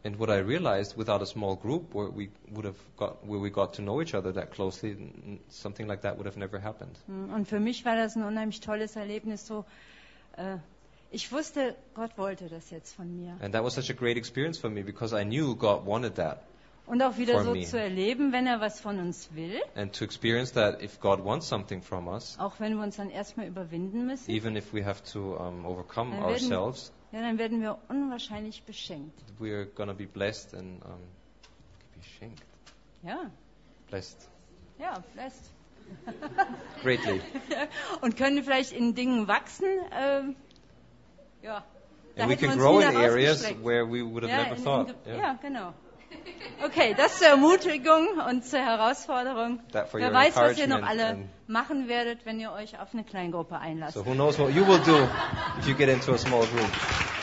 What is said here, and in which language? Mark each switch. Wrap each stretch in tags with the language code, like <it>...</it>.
<en>And what I realized without a small group where we would have got where we got to know each other that closely, something like that would have never happened.</en> <de>Und für mich war das ein unheimlich tolles Erlebnis. So, ich wusste, Gott wollte das jetzt von mir.</de> <en>And that was such a great experience for me because I knew God wanted that.</en> <de>Und auch wieder so zu erleben, wenn er was von uns will.</de> <en>And to experience that if God wants something from us.</en> <de>Auch wenn wir uns dann erstmal überwinden müssen.</de> <en>Even if we have to overcome ourselves.</en> <de>Ja, dann werden wir unwahrscheinlich beschenkt.</de> <en>We are gonna be blessed and beschenkt.</en> <de>Ja.</de> <en>Blessed. Ja, blessed. Greatly.</en> <de>Und können vielleicht in Dingen wachsen. Ja.</de> <en>And we can grow in areas where we would have never thought.</en> <de>Ja, genau. Okay, das zur Ermutigung und zur Herausforderung. Wer weiß, was ihr noch alle machen werdet, wenn ihr euch auf eine Kleingruppe einlasst.</de> <en>So who knows what you will do if you get into a small group.</en>